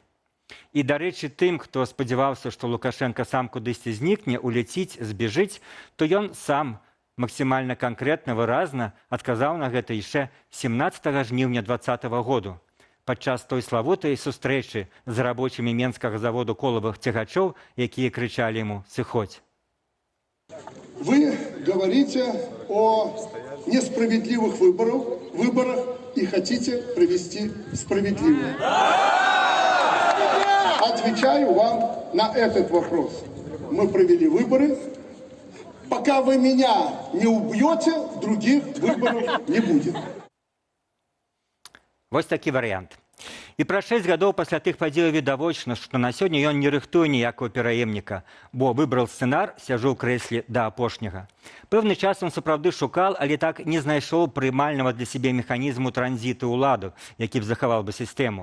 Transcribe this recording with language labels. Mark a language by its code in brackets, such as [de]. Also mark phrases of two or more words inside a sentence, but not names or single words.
[be] І, дарэчы, тым, хто спадзяваўся, што Лукашенко сам кудысьці знікне, уляціць, збежыць, то ён сам максімальна канкрэтна, выразна адказаў на гэта яшчэ 17 жніўня 2020 году. Падчас той славутай сустрэчы з рабочымі менскага заводу колавых цягачоў, якія крычалі яму «Сыходзь». [ru] Вы говорите о несправедливых выборах и хотите провести справедливые. Отвечаю вам на этот вопрос. Мы провели выборы. Пока вы меня не убьете, других выборов не будет. [be] Вось такі варыянт. І праз 6 гадоў пасля тых падзеяў відавочна, што на сёння ён не рыхтуе ніякого пераемніка, бо выбраў сцэнар, сяджу ў крэсле да апошняга. Пэўны час он сапраўды шукал, але так не знайшоў прымальнага для сябе механізму транзіту ўладу, які б захаваў бы сістэму.